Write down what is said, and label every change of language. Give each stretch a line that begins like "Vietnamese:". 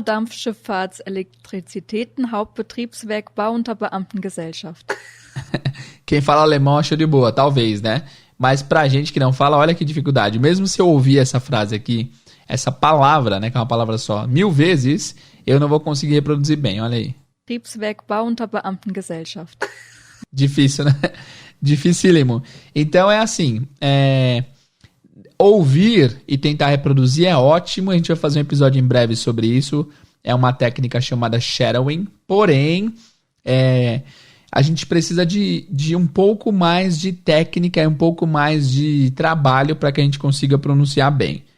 German: Donaudampfschifffahrtselektrizitäten Hauptbetriebswerk Bauunterbeamtengesellschaft.
Portuguese: Quem fala alemão achou de boa, talvez, né? Mas pra gente que não fala, olha que dificuldade. Mesmo se eu ouvir essa frase aqui, essa palavra, né, que é uma palavra só, 1000 vezes, eu não vou conseguir reproduzir bem, olha aí.
German: Betriebswerk Bauunterbeamtengesellschaft.
Portuguese: Difícil, né? Dificílimo. Então é assim, ouvir e tentar reproduzir é ótimo. A gente vai fazer um episódio em breve sobre isso. É uma técnica chamada shadowing. Porém, a gente precisa de um pouco mais de técnica e um pouco mais de trabalho para que a gente consiga pronunciar bem.